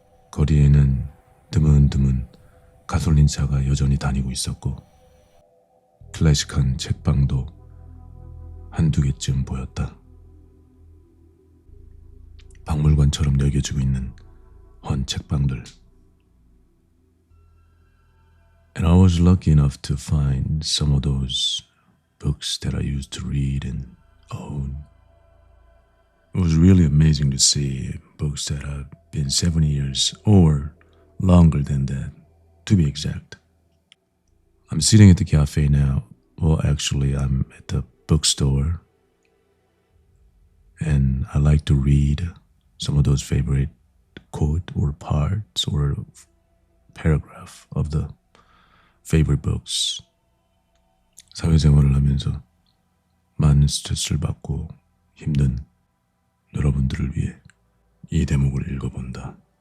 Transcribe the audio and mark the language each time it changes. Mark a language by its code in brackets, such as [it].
[ko] 거리에는 드문드문 가솔린차가 여전히 다니고 있었고 클래식한 책방도 한두 개쯤 보였다. 박물관처럼 여겨지고 있는 헌 책방들. [en] And I was lucky enough to find some of those books that I used to read and own. It was really amazing to see books that have been 70 years or longer than that, to be exact. I'm sitting at the cafe now. Well, actually, I'm at the bookstore, and I like to read some of those favorite quote or parts or paragraph of the favorite books. [ko] 사회생활을 하면서 많은 스트레스를 받고 힘든 여러분들을 위해 이 대목을 읽어본다.